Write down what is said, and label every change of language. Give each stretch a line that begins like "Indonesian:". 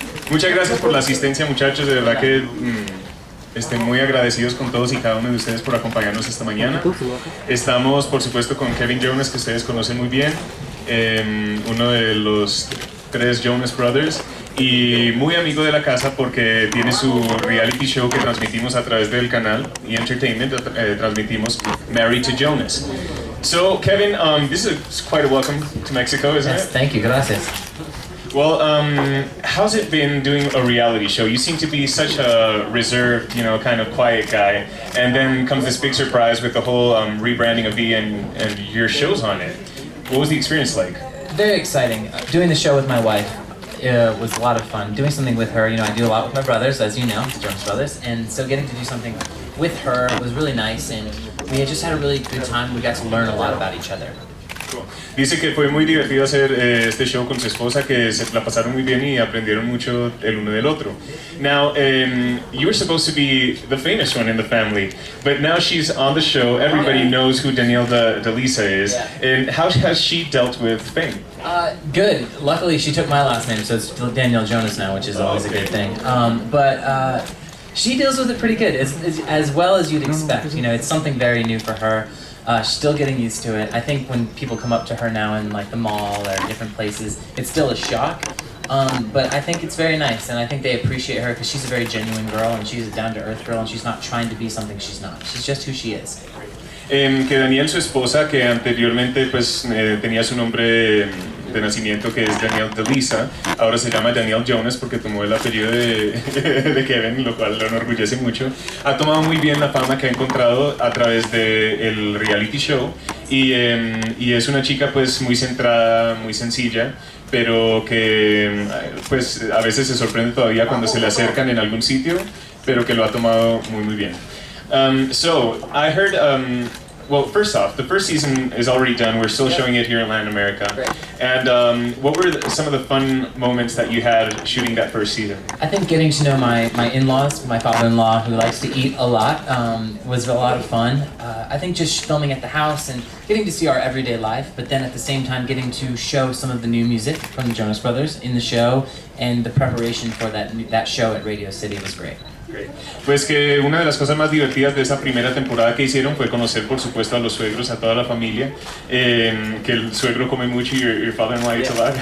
Spanish: Muchas gracias por la asistencia, muchachos. De verdad que estén muy agradecidos con todos y cada uno de ustedes por acompañarnos esta mañana. Estamos, por supuesto, con Kevin Jonas, que ustedes conocen muy bien, uno de los 3 Jonas Brothers, y muy amigo de la casa porque tiene su reality show que transmitimos a través del canal E! Entertainment, transmitimos Married to Jonas.
English: So, Kevin, this is quite a welcome to Mexico, isn't Yes, it? thank you, gracias. Well, how's it been doing a reality show? You seem to be such a reserved, kind of quiet guy, and then comes this big surprise with the whole rebranding of E! and your shows on it. What was the experience like? Very exciting. Doing the show with my wife was a lot of fun. Doing something with her, I do a lot with my brothers, as you know, the Jonas Brothers, and so getting to do something with her was really nice, and we had just had a really good time. We got to learn a lot about each other.
Spanish: Dice que fue muy divertido hacer este show con su esposa, que se la pasaron muy bien y aprendieron mucho el uno del otro.
English: Now, you were supposed to be the famous one in the family, but now she's on the show. Everybody knows who Danielle DeLisa is. Yeah. And how has she dealt with fame? Good. Luckily, she took my last name, so it's Danielle Jonas now, which is always a good thing. But she deals with it pretty good, as well as you'd expect. It's something very new for her. She's still getting used to it. I think when people come up to her now in like the mall or different places, it's still a shock. But I think it's very nice, and I think they appreciate her because she's a very genuine girl, and she's a down-to-earth girl, and she's not trying to be something she's not. She's just who she is.
Spanish: Que Danielle, su esposa, que anteriormente pues tenía su nombre de nacimiento, que es Danielle DeLisa, ahora se llama Danielle Jonas porque tomó el apellido de Kevin, lo cual lo enorgullece mucho. Ha tomado muy bien la fama que ha encontrado a través del reality show y es una chica pues muy centrada, muy sencilla, pero que pues a veces se sorprende todavía cuando se le acercan en algún sitio, pero que lo ha tomado muy bien.
English: So, I heard, well, first off, the first season is already done. We're still showing it here in Latin America. Great. And what were some of the fun moments that you had shooting that first season? I think getting to know my in-laws, my father-in-law who likes to eat a lot, was a lot of fun. I think just filming at the house and getting to see our everyday life, but then at the same time getting to show some of the new music from the Jonas Brothers in the show, and the preparation for that show at Radio City was great.
Spanish: Pues que una de las cosas más divertidas de esa primera temporada que hicieron fue conocer, por supuesto, a los suegros, a toda la familia, que el suegro come mucho,
English: your father-in-law eats a lot.